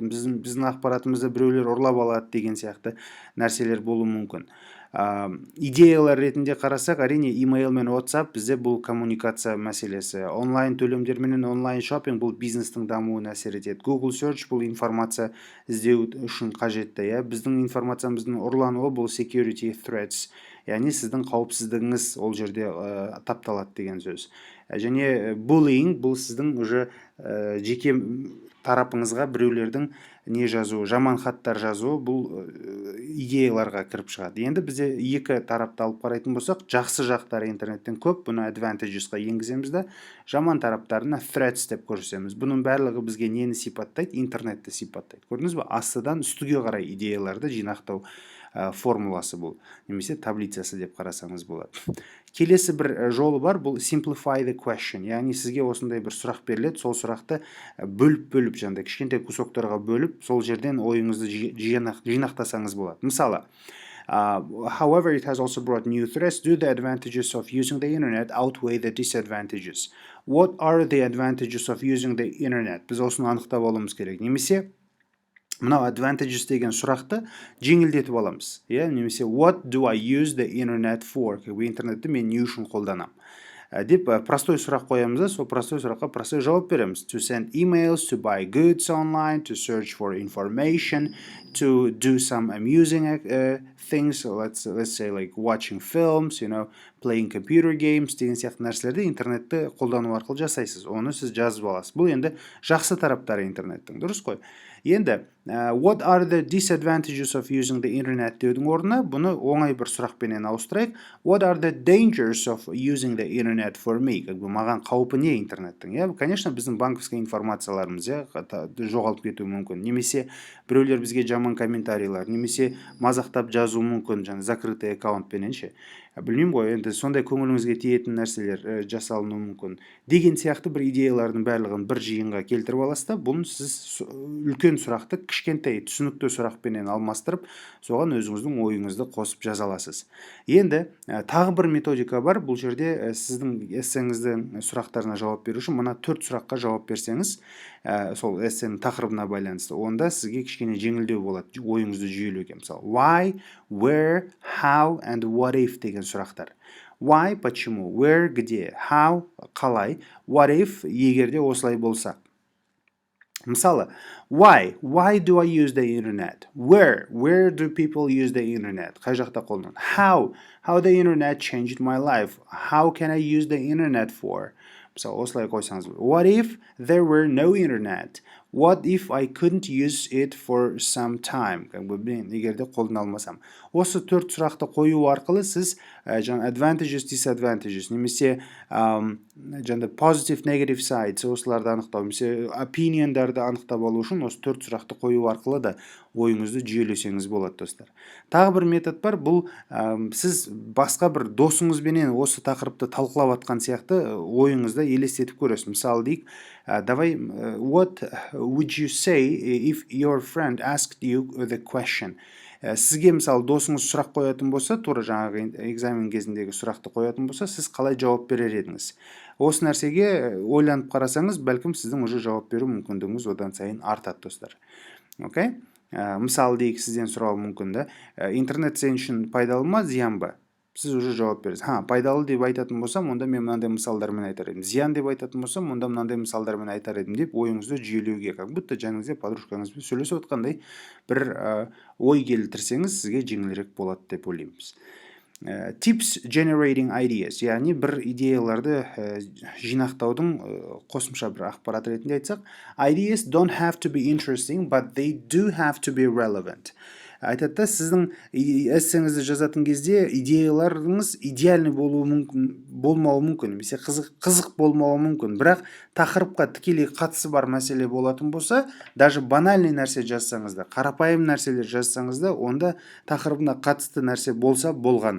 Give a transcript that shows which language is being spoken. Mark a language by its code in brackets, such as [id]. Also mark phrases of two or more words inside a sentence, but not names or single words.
[kk] Біздің ақпаратымызды біреулер ұрлап алады деген сияқты нәрселер болуы мүмкін. Идеялар ретінде қарасақ, әрине email мен WhatsApp бізде бұл коммуникация мәселесі. Онлайн төлемдер менен онлайн шопинг бұл бизнестің дамуына әсер етеді. Google search бұл информация іздеу үшін қажетті. Біздің информациямыздың ұрлануы бұл [en] security threats. [kk] яғни сіздің қауіпсіздігіңіз ол жерде тапталады деген сөз. Және bullying бұл сіздің уже жеке тарапыңызға біреулердің не жазуы, жаман хаттар жазуы, бұл идеяларға кіріп шығады. Енді бізде екі тарапты алып қарайтын болсақ, жақсы жақтары интернеттен көп, бұны advantages-ға енгіземіз де, жаман тараптарына threats деп көрсетеміз. Бұның барлығы бізге нені сипаттайды? Интернетті сипаттайды. Көрдіңіз бе? Астыдан үстіге қарай идеяларды жинақтау формуласы бұл, немесе таблицасы деп қарасаңыз болады. Келесі бір жолы бар, бұл [en] simplify the question, [kk] яғни сізге осындай бір сұрақ беріледі, сол сұрақты бөліп жаңағыдай кішкентай кусоктарға бөліп, сол жерден ойыңызды жинақтасаңыз болады. Мысалы, [en] however, it has also brought new threats. Do the advantages of using the internet outweigh the disadvantages? What are the advantages of using the internet? [kk] Біз осыны анықтап алуымыз керек. Немесе мынау advantages деген сұрақты жеңілдетіп аламыз. [en] Немесе what do I use the internet for? [kk] Интернетті мен не үшін қолданамын? Деп простой сұрақ қоямыз да, сол простой сұраққа простой жауап береміз. [en] To send emails, to buy goods online, to search for information, to do some amusing things, let's say like watching films, playing computer games [kk] деген сияқты нәрселерді интернетті қолдану арқылы жасайсыз. Оны сіз жазып аласыз. Бұл енді жақсы тараптары интернеттің, дұрыс қой. Енді [en] what are the disadvantages of using the internet [kk] деудің орнына бұны оңай бір сұрақпенен ауыстырайық. [en] What are the dangers of using the internet for me? [kk] Маған қаупі не интернеттің? Конечно, біздің банковский информацияларымыз жоғалып кетуі мүмкін. Немесе біреулер бізге жаман комментарийлар, немесе мазақтап жазуы мүмкін, жаңа закрытый аккаунтпенен ше. Білмеймін ғой, енді сондай көңіліңізге тиетін нәрселер жасалынуы мүмкін. Деген сияқты бір идеялардың барлығын бір жиынға келтіріп аласыз да, бұны сіз үлкен сұрақты кішкентай түсінікті сұрақпенен алмастырып, соған өзіңіздің ойыңызды қосып жаза аласыз. Енді тағы бір методика бар. Бұл жерде сіздің эссеңіздің сұрақтарына жауап беру үшін мына 4 сұраққа жауап берсеңіз, сол эссенің тақырыбына байланысты, онда сізге кішкене жеңілдеу болады ойыңызды жүйелеуге. Мысалы, [en] why, where, how and what if [kk] деген сұрақтар. [en] Why, почему, where, где, how, қалай, what if, [kk] егерде осылай болса. Мысалы, [en] why do I use the internet? Where do people use the internet? [kk] Қай жақта қолданады? [en] How the internet changed my life? How can I use the internet for? [kk] Мысалы, осылай қойсаңыз. [en] What if there were no internet? What if I couldn't use it for some time? [kk] Егерде қолдана алмасам. Осы 4 сұрақты қою арқылы сіз [en] advantages, disadvantages, [kk] немесе [en] positive, negative sides, [kk] осыларды анықтау, немесе opinionдарды анықтап алу үшін осы 4 сұрақты қою арқылы да ойыңызды жүйелесеңіз болады, достар. Тағы бір метод бар, бұл сіз басқа бір досыңызбенен осы тақырыпты талқылап атқан сияқты ойыңызды елестетіп көресіз. Мысалы дейік, давай, [en] what would you say if your friend asked you the question? [kk] Сізге мысалы досыңыз сұрақ қоятын болса, тура жаңағы экзамен кезіндегі сұрақты қоятын болса, сіз қалай жауап берер едіңіз? Осы нәрсеге ойланып қарасаңыз, бәлкім сіздің уже жауап беру мүмкіндігіңіз одан сайын артады, достар. Окей? Мысалы дейік, сізден сұрауы мүмкін да, интернет сен үшін пайдалы ма, зиян ба? Сіз уже жауап бересіз. Пайдалы деп айтатын болсам, онда мен мынандай мысалдармен айтар едім. Зиян деп айтатын болсам, онда мынандай мысалдармен айтар едім деп ойыңызды жүйелеуге, [ru] как будто [kk] жаныңызда подружкаңызбен сөйлесіп отқандай бір ой келтірсеңіз, сізге жеңілірек болады деп ойлаймыз. [en] Tips generating ideas, [kk] яғни бір идеяларды жинақтаудың қосымша бір ақпарат ретінде айтсақ, [en] ideas don't have to be interesting, but they do have to be relevant. [kk] Айтады, сіздің эссеңізді жазатын кезде идеяларыңыз идеальный болмауы мүмкін, немесе қызық болмауы мүмкін, бірақ тақырыпқа тікелей қатысы бар мәселе болатын болса, даже банальный нәрсе жазсаңыз да, қарапайым нәрселер жазсаңыз да, онда тақырыбына қатысты нәрсе болса болғаны.